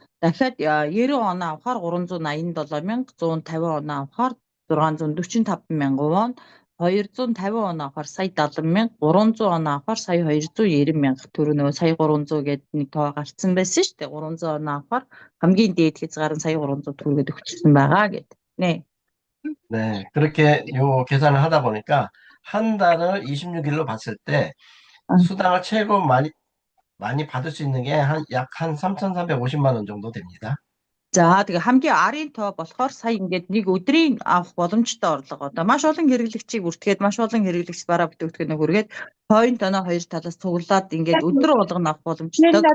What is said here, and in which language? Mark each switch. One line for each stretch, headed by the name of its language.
Mongolian: Дахиад 90 оноо авахаар 387 мянга, 150 оноо авахаар 645 мянган вон, 250 оноо авахаар сая 70 мянга, 300 оноо авахаар сая 290 мянга төгрөг нөгөө сая 300 гэдэг нэг тоо гарцсан байсан шүү дээ. 300 оноо авахаар хамгийн дээд хязгаар нь сая 300 төгрөгэд өгчихсэн байгаа гэдэг.
Korean: 네, 그렇게 요 계산을 하다 보니까 한 달을 26일로 봤을 때 수당을 최고 많이 받을 수 있는 게 약 한 3,350만 원 정도 됩니다.
Mongolian: За тэгээ хамгийн арын тоо болохоор сая ингээд нэг өдрийн авах боломжтой орлого. Одоо маш олон хэрэглэгчийг бүртгээд маш олон хэрэглэгч бараа бүтээгдэхүүн хүргээд point оноо хоёр талаас цуглаад ингээд өдөр болгоно авах боломжтой.